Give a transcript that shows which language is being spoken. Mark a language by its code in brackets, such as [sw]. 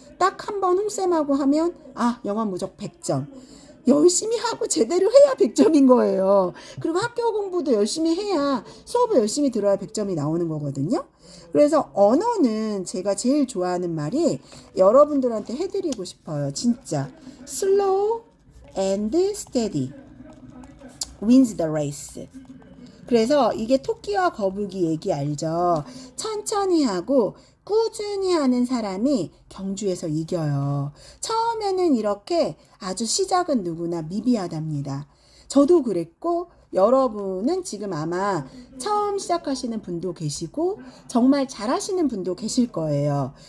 [ko] 딱 한 번 홍쌤하고 하면 영어 무적 100점. 열심히 하고 제대로 해야 100점인 거예요. 그리고 학교 공부도 열심히 해야 수업을 열심히 들어야 100점이 나오는 거거든요. 그래서 언어는 제가 제일 좋아하는 말이 여러분들한테 해드리고 싶어요. 진짜 [en] slow and steady wins the race. [ko] 그래서 이게 토끼와 거북이 얘기 알죠? 천천히 하고 꾸준히 하는 사람이 경주에서 이겨요. 처음에는 이렇게 아주 시작은 누구나 미비하답니다. 저도 그랬고 여러분은 지금 아마 처음 시작하시는 분도 계시고 정말 잘하시는 분도 계실 거예요.